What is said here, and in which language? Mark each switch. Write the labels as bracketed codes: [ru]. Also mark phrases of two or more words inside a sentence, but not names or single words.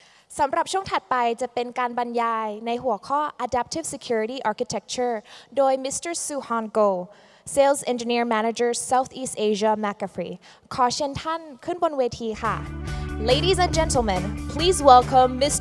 [th] สำหรับช่วงถัดไปจะเป็นการบรรยายในหัวข้อ [en] Adaptive Security Architecture [th] โดย Mr. [en] Ssu-han Koh Sales Engineer Manager Southeast Asia McAfee [th] ขอเชิญท่านขึ้นบนเวทีค่ะ [en] Ladies and gentlemen, please welcome Mr.